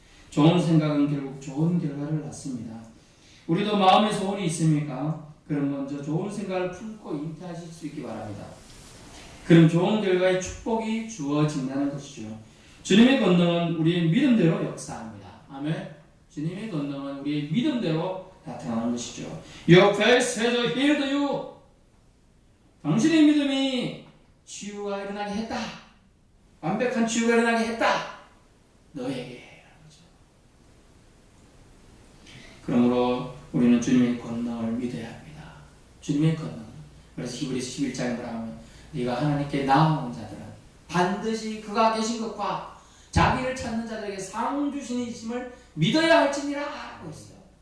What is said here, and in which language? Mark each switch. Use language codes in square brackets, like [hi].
[ko] 좋은 생각은 결국 좋은 결과를 낳습니다. 우리도 마음의 소원이 있습니까? 그럼 먼저 좋은 생각을 품고 잉태하실 수 있기 바랍니다. 그럼 좋은 결과의 축복이 주어진다는 것이죠. 주님의 권능은 우리의 믿음대로 역사합니다. 아멘. 주님의 권능은 우리의 믿음대로 나타나는 것이죠. [en] Your faith has healed you. [ko] 당신의 믿음이 치유가 일어나게 했다. 완벽한 치유가 일어나게 했다. 너에게. 그러므로 우리는 주님의 권능을 믿어야 합니다. 주님의 권능. 그래서 히브리서 11장에 뭐라 하면 네가 하나님께 나아오는 자들은 반드시 그가 계신 것과 자기를 찾는 자들에게 상 주시는 이심을 믿어야 할지니라 하고 있어요.